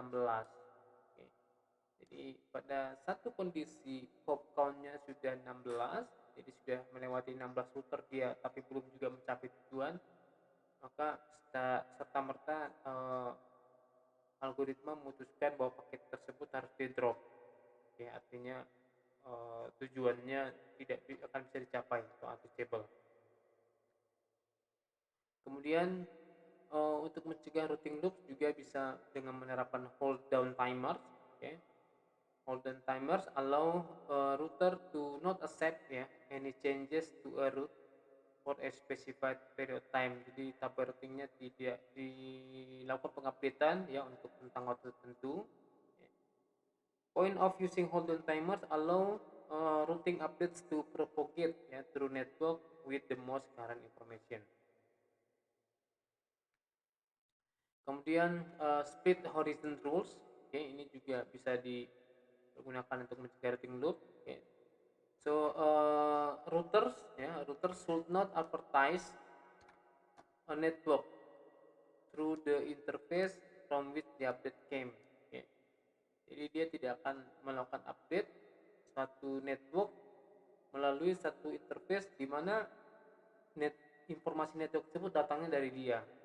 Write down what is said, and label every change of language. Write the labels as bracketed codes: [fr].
[id] Oke. Jadi pada satu kondisi hop count-nya sudah 16, jadi sudah melewati 16 router dia tapi belum juga mencapai tujuan, maka serta merta algoritma memutuskan bahwa paket tersebut harus di drop. Oke, artinya tujuannya tidak akan bisa dicapai atau unreachable. Kemudian untuk mencegah routing loops juga bisa dengan menerapkan hold down timers. [en] Okay. Hold down timers allow router to not accept any changes to a route for a specified period of time. [id] Jadi tabel routingnya tidak dilakukan pengupdatean untuk tentang waktu tertentu. [en] Point of using hold down timers allow routing updates to propagate through network with the most current information. [id] Kemudian split horizon rules, ini juga bisa digunakan untuk mencegah routing loop. [en] So routers should not advertise a network through the interface from which the update came. [id] Jadi dia tidak akan melakukan update suatu network melalui satu interface di mana informasi network tersebut datangnya dari dia.